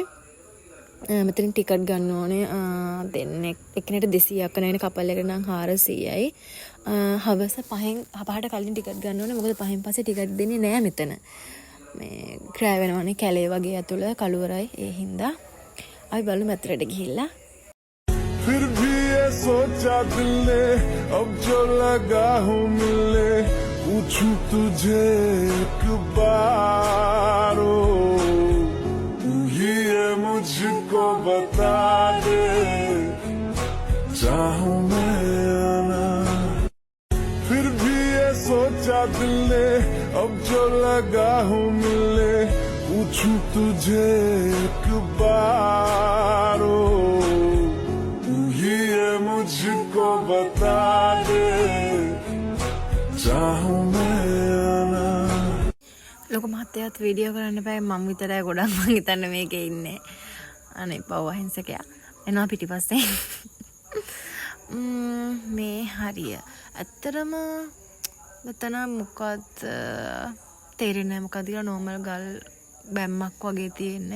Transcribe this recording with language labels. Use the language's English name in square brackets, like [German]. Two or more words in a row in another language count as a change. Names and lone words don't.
[Sinhala] මෙතනින් ටිකට් ගන්න ඕනේ දෙන්නෙක්. එක්කෙනෙක්ට 200ක් වෙන කපල් එකට නම් 400යි. හවස 5ට කලින් ටිකට් ගන්න ඕනේ. මොකද 5න් පස්සේ ටිකට් දෙන්නේ නැහැ මෙතන. මේ ක්‍රෑ වෙනවනේ කැලේ වගේ ඇතුළ කළුවරයි. ඒ හින්දා අපි බලමු මෙතනට ගිහිල්ලා. [Hindi] फिर भी ये सोचा दिल ने अब जो लगा हूँ मिलने पूछूं तुझे एक बार तू ही है मुझको बता दे चाहूं मैं आना फिर भी ये सोचा दिल ने अब जो लगा हूँ मिलने पूछूं तुझे एक बार मुझको बता दे चाहूं मैं आना. [Sinhala] ලොකු මහත්තයාත් වීඩියෝ කරන්න බෑ. මම විතරයි ගොඩක් මං හිතන්නේ මේකේ ඉන්නේ. අනේ පව් අහිංසකයා. එනවා පිටිපස්සේ. මේ හරිය. ඇත්තටම මෙතන මොකද තේරෙන්නේ මොකද කියලා නෝමල් ගල් බැම්මක් වගේ තියෙන්නේ.